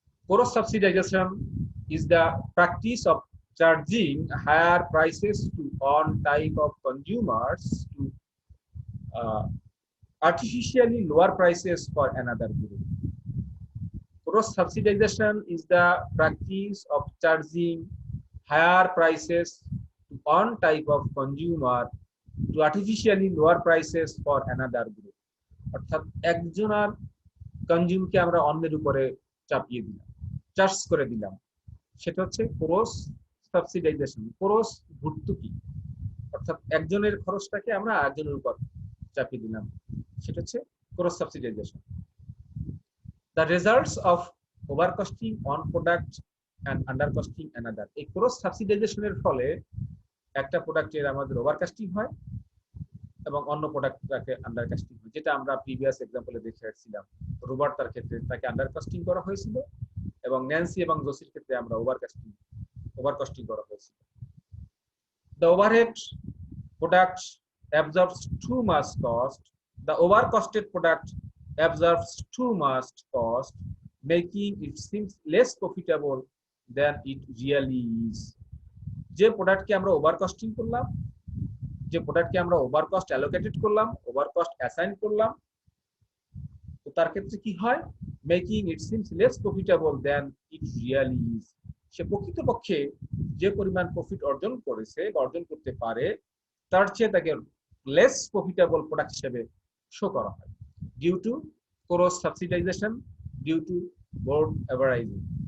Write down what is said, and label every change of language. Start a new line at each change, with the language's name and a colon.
English: Cross subsidization is the practice of charging higher prices to one type of consumers to artificially lower prices for another group. Cross subsidization is the practice of charging higher prices to one type of consumer to artificially lower prices for another group.
Bangla: অর্থাৎ একজনের কনজিউমকে আমরা অন্যের উপরে চাপিয়ে দিলাম, charge করে দিলাম, সেটা হচ্ছে ক্রস সাবসিডাইজেশন। ক্রস ভর্তুকি, অর্থাৎ একজনের খরচটাকে আমরা আরেকজনের উপর চাপিয়ে দিলাম, সেটা হচ্ছে cross সাবসিডাইজেশন।
English: The results of over costing on product and under costing another.
Bangla: এই ক্রস সাবসিডাইজেশনের ফলে একটা প্রোডাক্টের আমাদের ওভার কাস্টিং হয় এবং অন্য প্রোডাক্টটাকে আন্ডার কাস্টিং হয়, যেটা আমরা প্রিভিয়াস এক্সাম্পলে দেখে আসছিলাম। রোবট তার ক্ষেত্রে তাকে আন্ডার কাস্টিং করা হয়েছিল এবং ন্যান্সি এবং জোসির ক্ষেত্রে আমরা ওভার কস্টিং করা হয়েছিল।
English: The overhead product absorbs too much cost. The overcosted product absorbs too much cost, making it seems less profitable than it really is.
Bangla: যে প্রোডাক্টকে আমরা ওভার কস্টিং করলাম, যে প্রোডাক্টকে আমরা ওভার কস্ট অ্যালোকেটেড করলাম, ওভার কস্ট অ্যাসাইন করলাম, তো তার ক্ষেত্রে কি হয়?
English: Making it seems less profitable than it really is.
Bangla: সে প্রকৃতপক্ষে যে পরিমাণ প্রফিট অর্জন করেছে বা অর্জন করতে পারে, তার চেয়ে তাকে লেস প্রফিটেবল প্রোডাক্ট হিসেবে শো করা হয়,
English: Due to cross subsidization, due to board averaging.